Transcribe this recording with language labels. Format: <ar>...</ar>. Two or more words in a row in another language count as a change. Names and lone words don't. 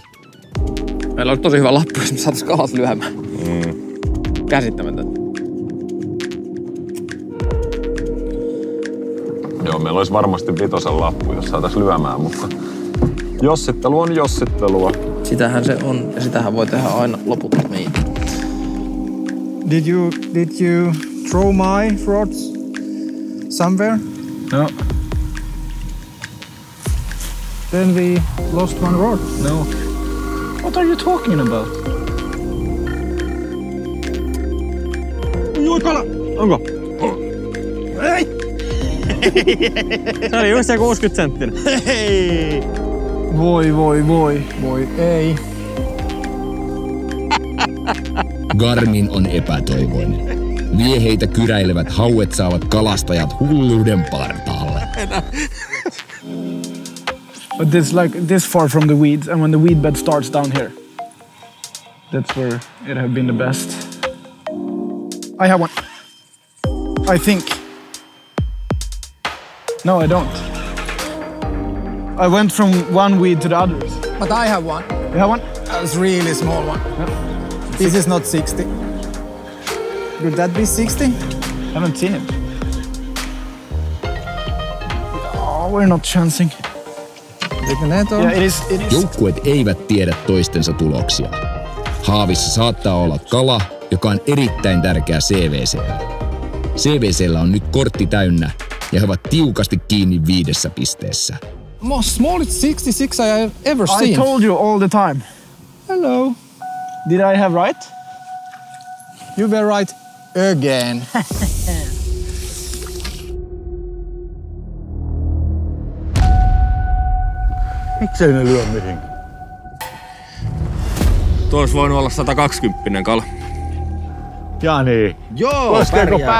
<fi>Meillä on tosi hyvä lappu, jos me saatais kalat lyömään. Käsittämätöntä. Joo, meillä olisi varmasti 5 lappu, jos saatais lyömään, mutta jossittelu on jossittelua. Sitähän se on ja sitähän voi tehdä aina loputtomiin.</fi> <en>Did you throw my rods somewhere? No. Then we lost 1 rod. No. What are you talking about?</en> <fi>Oi kala! Onko? Ei! Se oli just se 60 senttinen. Hei! Voi, ei. Garmin on epätoivoinen. Vieheitä kyräilevät hauet saavat kalastajat hulluuden partaalle.</fi> <en>But it's like this far from the weeds, and when the weed bed starts down here, that's where it have been the best. I have one. I think. No, I don't. I went from one weed to the others. But I have one. You have one? It's a really small one. Yeah. This is not 60. Could that be 60? Haven't seen it. Oh, we're not chancing. Yeah, it is.</en> <fi>Joukkueet eivät tiedä toistensa tuloksia. Haavissa saattaa olla kala, joka on erittäin tärkeä CVC:lle. CVC:llä on nyt kortti täynnä ja he ovat tiukasti kiinni 5 pisteessä.</fi> <en>Most smallest 66 I have ever seen. I told you all the time. Hello. Did I have right? You were right again.</en> <fi>Miksei ne lyö mihinkään? Tuo olisi voinut olla 120 kala. Jani. Joo, koskeeko pärjää.</fi>